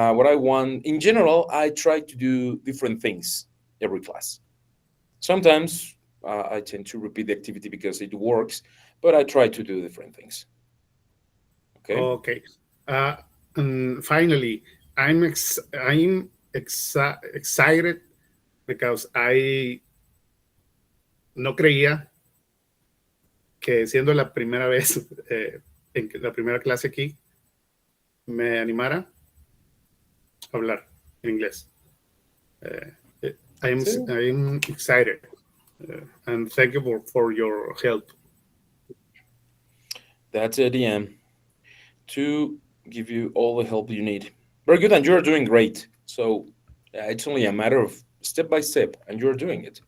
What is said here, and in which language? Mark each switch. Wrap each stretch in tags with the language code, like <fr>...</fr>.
<en>What I want in general, I try to do different things every class. Sometimes I tend to repeat the activity because it works, but I try to do different things. Okay. Okay. And finally, I'm excited because I</en> <es>no creía que siendo la primera vez en la primera clase aquí me animara a hablar en inglés.</es> <en>I'm excited and thank you for your help. That's it, to give you all the help you need. Very good, and you're doing great. So it's only a matter of step by step, and you're doing it.</en>